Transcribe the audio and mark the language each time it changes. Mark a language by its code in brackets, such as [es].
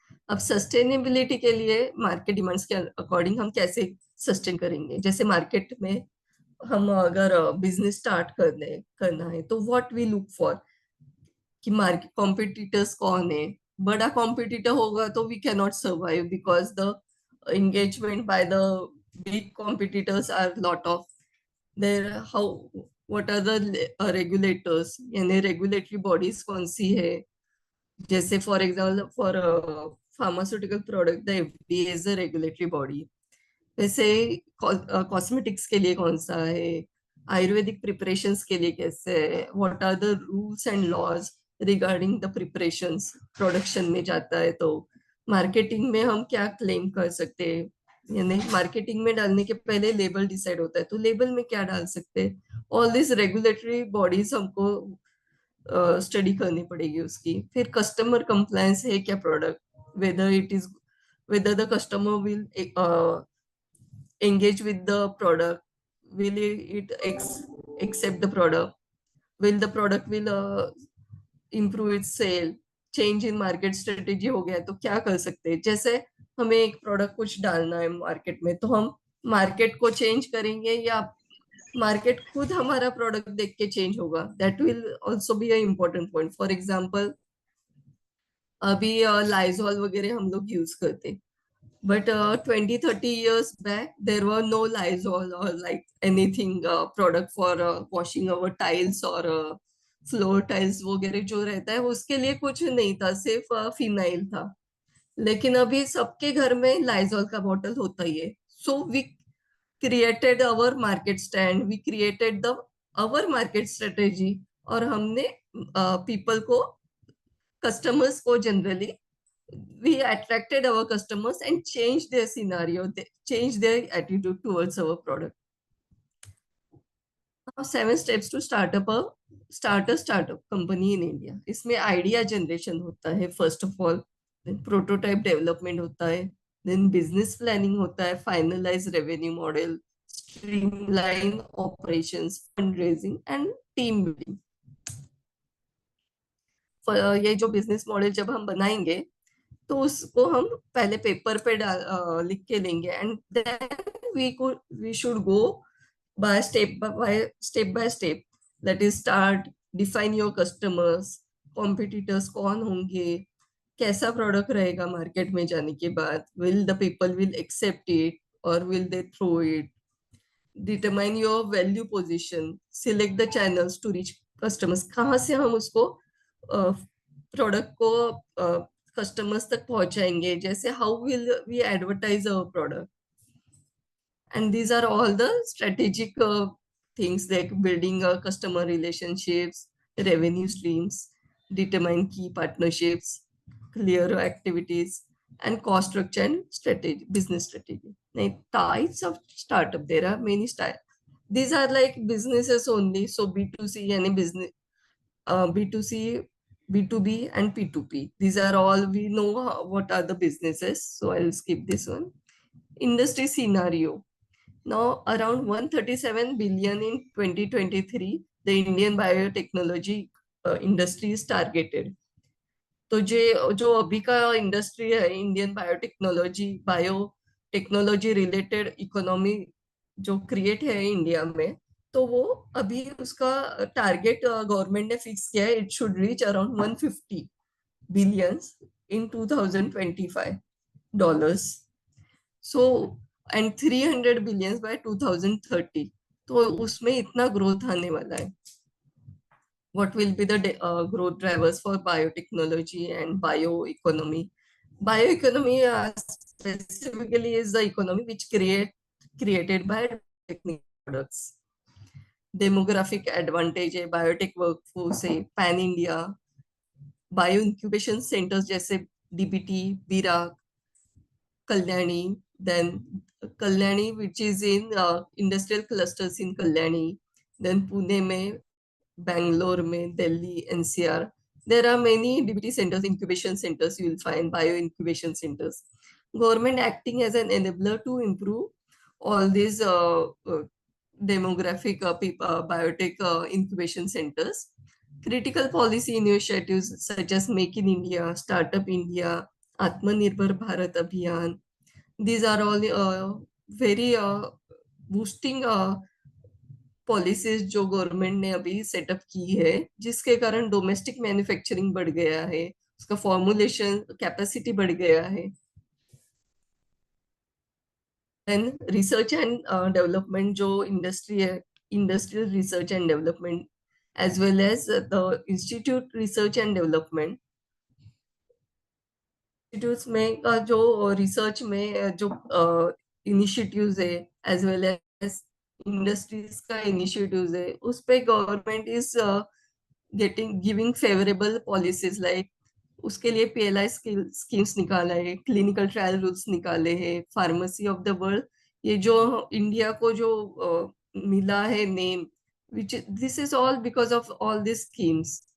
[hi] अब सस्टेनेबिलिटी के लिए मार्केट डिमांड्स के अकॉर्डिंग हम कैसे सस्टेन करेंगे? जैसे मार्केट में हम अगर बिजनेस स्टार्ट करना है तो [en] what we look for, [hi] कि मार्केट कॉम्पिटिटर्स कौन है। बड़ा कॉम्पिटिटर होगा तो [en] We can not survive because the engagement by the big competitors are lot of there. How, what are the regulators, [hi] यानी [en] regulatory bodies [hi] कौन सी है? जैसे [en] For example for pharmaceutical product the FDA is a regulatory body. [hi] वैसे cosmetics के लिए कौन सा है, आयुर्वेदिक प्रिपरेशंस के लिए कैसे है, [en] What are the rules and laws regarding the preparations. [hi] Production में जाता है तो मार्केटिंग में हम क्या क्लेम कर सकते हैं, यानी मार्केटिंग में डालने के पहले लेबल डिसाइड होता है तो लेबल में क्या डाल सकते हैं। [en] all this [hi] रेगुलेटरी बॉडीज हमको स्टडी करनी पड़ेगी उसकी। फिर कस्टमर कंप्लायंस है क्या product, [en] whether the customer will engage with the product, will it accept the product, will the product will improve its sale, change in market strategy [hi] हो गया तो क्या कर सकते हैं, जैसे हमें एक प्रोडक्ट कुछ डालना है मार्केट में, तो हम मार्केट को चेंज करेंगे या मार्केट खुद हमारा प्रोडक्ट देख के चेंज होगा. [en] That will also be a important point. For example, [hi] अभी लाइजॉल वगैरह हम लोग यूज करते, [en] but 20-30 years back there were no Lysol or like anything product for washing our tiles or floor tiles [hi] वगैरह जो रहता है उसके लिए कुछ नहीं था, सिर्फ फिनाइल था. लेकिन अभी सबके घर में लाइजॉल का बॉटल होता ही है. [en] so we created our market stand, we created the our market strategy, [hi] और हमने पीपल को, कस्टमर्स को generally, [en] we attracted our customers and changed their scenario, they changed their attitude towards our product. Now 7 steps to start a startup company in India. इसमें idea generation होता है first of all, then prototype development होता है, then business planning होता है, finalise revenue model, streamline operations, fund raising and team building. [hi] ये जो business model जब हम बनाएंगे तो उसको हम पहले पेपर पे लिख के लेंगे, [en] And then we should go by step. That is start, define your customers, [hi] competitors कौन होंगे, कैसा प्रोडक्ट रहेगा मार्केट में जाने के बाद, [en] will the people will accept it और will they throw it, determine your value position, select the channels to reach customers, [hi] कहाँ से हम उसको प्रोडक्ट को कस्टमर्स तक पहुंचाएंगे, [en] जैसे how will we advertise our product. And these are all the strategic things like building customer relationships, revenue streams, determine key partnerships, clear activities, and cost structure and strategy, business strategy. Now, types of startup, there are many styles. These are like businesses only. So B2C, any business, B2C, B2B, and P2P. These are all we know what are the businesses. So I'll skip this one. Industry scenario. Now around 137 billion in 2023, the Indian biotechnology industry is targeted. [hi] तो जो अभी का industry है Indian biotechnology related economy जो create है India में, तो वो अभी उसका टारगेट गवर्नमेंट ने फिक्स किया है. [en] It should reach around 150 billions in 2025 dollars. So and 300 billions by 2030. [hi] तो उसमें इतना ग्रोथ आने वाला है. [en] What will be the growth drivers for biotechnology and bioeconomy? Bioeconomy specifically is the economy which created by technical products. Demographic advantage है, biotech workforce है, pan India, bio incubation centers जैसे DBT, BIRAC, Kalyani, then Kalyani which is in industrial clusters in Kalyani, then Pune में, Bangalore में, Delhi, NCR. There are many DBT centers, incubation centers, you will find bio incubation centers. Government acting as an enabler to improve all these demographic biotech incubation centers. Critical policy initiatives such as Make in India, Startup India, Atmanirbhar Bharat Abhiyan. These are all very boosting [hi] policies जो government ने अभी setup की है, जिसके कारण domestic manufacturing बढ़ गया है, उसका फॉर्मुलेशन कैपेसिटी बढ़ गया है. [en] then research and development [hi] जो इंडस्ट्री है, [en] Industrial research and development as well as the institute research and development. [hi] Institutes में जो रिसर्च में जो इनिशिएटिव्स है एज वेल एज इंडस्ट्रीज का इनिशिएटिव्स है, उस पे [en] government is giving favourable policies [hi] like उसके लिए PLI स्कीम्स निकाला है, क्लिनिकल ट्रायल रूल्स निकाले हैं, [en] pharmacy of the world, [hi] ये जो इंडिया को जो मिला है name, [en] which this is all because of all these schemes.